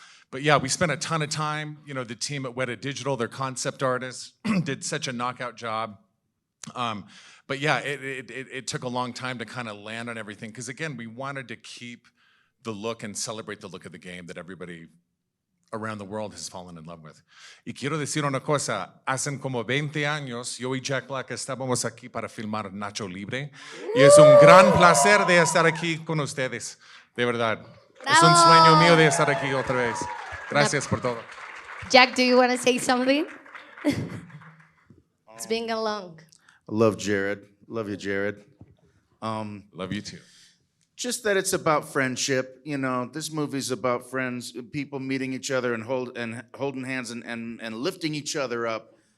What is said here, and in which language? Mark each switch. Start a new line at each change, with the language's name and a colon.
English: But yeah, we spent a ton of time. You know, the team at Weta Digital, their concept artists, did such a knockout job. But yeah, it took a long time to kind of land on everything, because again, we wanted to keep the look and celebrate the look of the game that everybody around the world has fallen in love with.
Spanish: Y quiero decir una cosa, hacen como 20 años, yo y Jack Black estábamos aquí para filmar Nacho Libre, y es un gran placer de estar aquí con ustedes, de verdad. Es un sueño mío de estar aquí otra vez. Gracias por todo.
English: Jack, do you want to say something? It's been a long. I love Jared. Love you, Jared. Love you too. Just that it's about friendship. You know, this movie's about friends, people meeting each other and holding hands and lifting each other up.